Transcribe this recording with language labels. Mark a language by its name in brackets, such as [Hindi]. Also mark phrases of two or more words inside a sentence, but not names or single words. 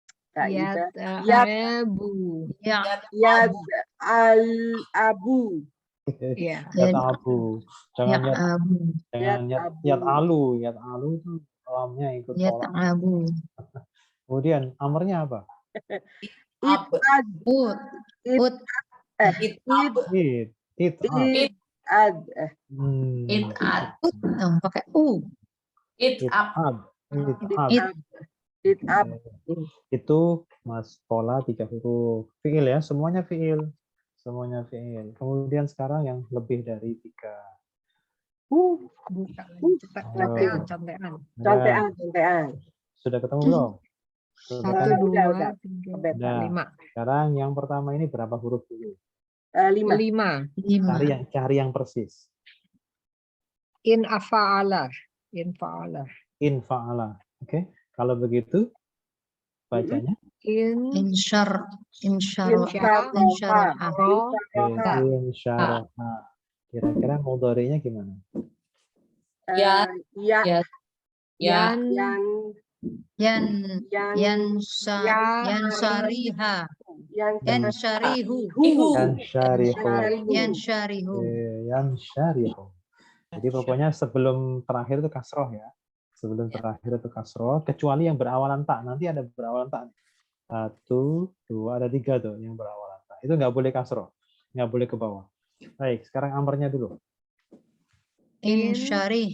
[Indonesian] Yad'abu. Abu. Iya. Yatabu. Jangan Ya'abu. jangan yatalu. Yatalu itu lamnya ikut tolak. Yata'abu. Kemudian amarnya apa? Ab. It'ad. Ut. Ut. It'ab. It'ab. It'ad. It'ad. Ut. Oh, pakai U. It'ab. It'ab. It'ab. Itu Mas pola 3 huruf. Fiil ya, semuanya fiil. Semuanya fiil. Kemudian sekarang yang lebih dari 3. Buka lagi cepat. Contean, contean. Contean. Sudah ketemu belum? Sudah Satu, ketemu? Udah. dua, tiga, Udah. empat, lima. Sekarang yang pertama ini berapa huruf dulu? 5. Lima. Cari yang persis. In afa'ala. In fa'ala. In fa'ala. Oke. Kalau begitu bacanya In Insyar. Insyara. Insyaraha. ro. insyaraha. Kira-kira mudhari'nya gimana? Ya. Ya. Ya. Yan. Yang Yansariha. Yansyarihu. Yansyarihu. Yansyarihu. Yansyarihu. Jadi pokoknya sebelum terakhir itu kasroh ya. Sebelum terakhir itu kasroh, kecuali yang berawalan tak. Nanti ada berawalan tak. 1, 2, ada 3 tuh yang berawalan tak. Itu nggak boleh kasroh, nggak boleh ke bawah. Baik, sekarang amarnya dulu. Insyarih.